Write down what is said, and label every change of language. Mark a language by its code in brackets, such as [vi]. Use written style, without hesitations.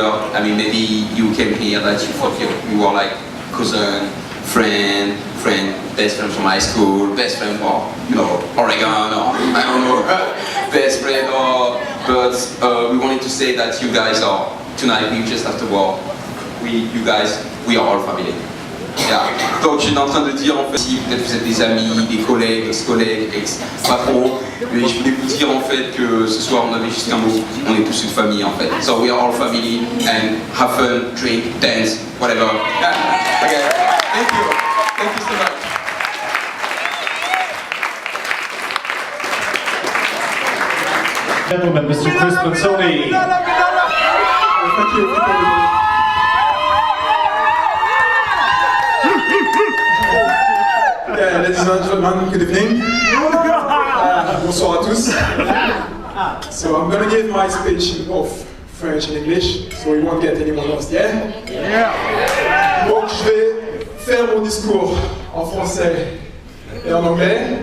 [en] I mean, maybe you came here that you thought you were like cousin, friend, best friend from high school, best friend from, you know, Oregon, or I don't know, best friend, but we wanted to say that you guys are tonight we just have to walk. You guys, we are all family. Yeah. [fr] Donc j'étais en train de dire en fait, si peut-être vous êtes des amis, des collègues, ex-collègues, ex-patrons, mais je voulais vous dire en fait que ce soir on avait juste un mot, on est tous une famille en fait. [en] So we are all family and have fun, drink, dance, whatever. Yeah. Okay. Thank you so much. Gentlemen, Mr. Chris Mazzoni. Thank you. Yeah, ladies and gentlemen, good evening. [fr] Bonsoir à tous. [en] So I'm gonna give my speech in both French and English, so we won't get anyone lost, yeah? Yeah. [fr] Donc je vais faire mon discours en français et en anglais.